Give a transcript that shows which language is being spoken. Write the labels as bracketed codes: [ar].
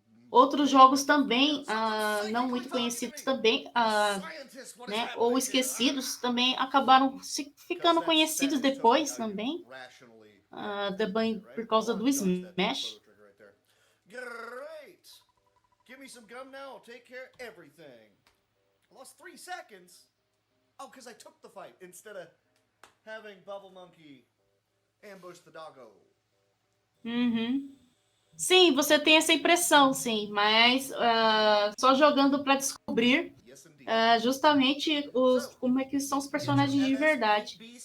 [pt] Outros jogos também, não muito conhecidos também, né, ou esquecidos, também acabaram ficando conhecidos depois também, também por causa do Smash. [en] Great! Give me some gum now, I'll take care of everything. I lost 3 seconds. Oh, because I took the fight instead of having Bubble Monkey ambush the doggo. Uhum. [pt] Sim, você tem essa impressão, sim, mas só jogando para descobrir justamente como é que são os personagens de verdade.